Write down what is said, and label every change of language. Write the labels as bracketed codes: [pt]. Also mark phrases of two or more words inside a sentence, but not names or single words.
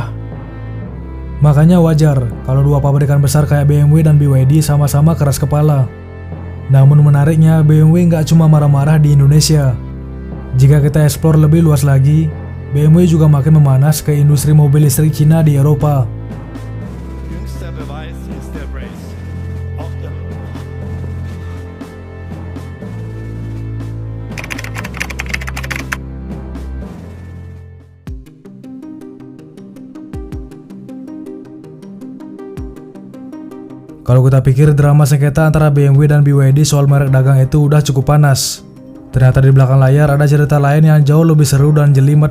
[id] Makanya wajar kalau dua pabrikan besar kayak BMW dan BYD sama-sama keras kepala. Namun menariknya BMW nggak cuma marah-marah di Indonesia. Jika kita eksplor lebih luas lagi, BMW juga makin memanas ke industri mobil listrik Cina di Eropa. [de] Jüngster Beweis ist der Brace. Auch der [id] Kalau kita pikir drama sengketa antara BMW dan BYD soal merek dagang itu udah cukup panas, ternyata di belakang layar ada cerita lain yang jauh lebih seru dan jelimet.